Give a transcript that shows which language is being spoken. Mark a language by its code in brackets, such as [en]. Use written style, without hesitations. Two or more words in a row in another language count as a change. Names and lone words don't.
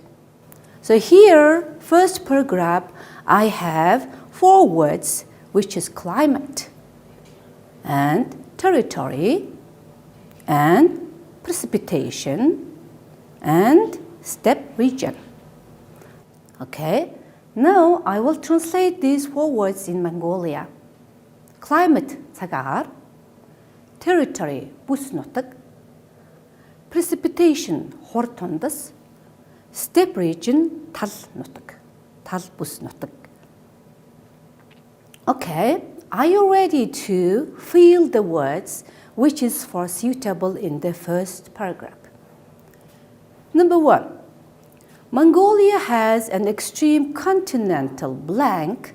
[en] So here, first paragraph, I have 4 words, which is climate, and territory, and precipitation, and steppe region. Okay, now I will translate these 4 words in Mongolia. [mn] Climate цагаагаар, territory бүс нутаг, precipitation хур тундас, [en] steppe region [mn] тал нутаг, тал бүс нутаг. [en] Okay, are you ready to fill the words which is for suitable in the first paragraph? Number 1, Mongolia has an extreme continental blank.